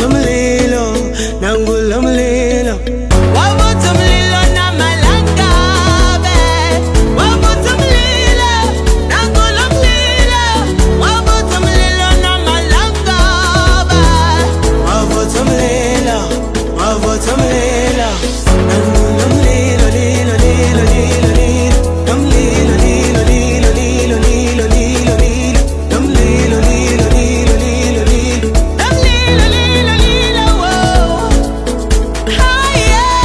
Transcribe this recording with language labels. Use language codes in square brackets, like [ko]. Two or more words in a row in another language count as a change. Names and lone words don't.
[zu] umlilo nangulo mlilo wavutha umlilo namalangabe wavutha umlilo nangulo mlilo wavutha umlilo namalangabe wavutha umlilo wavutha umlilo nangulo mlilo lilo lilo lilo lilo namlilo lilo lilo lilo lilo lilo lilo namlilo lilo lilo lilo lilo namlilo lilo lilo [en] whoa higher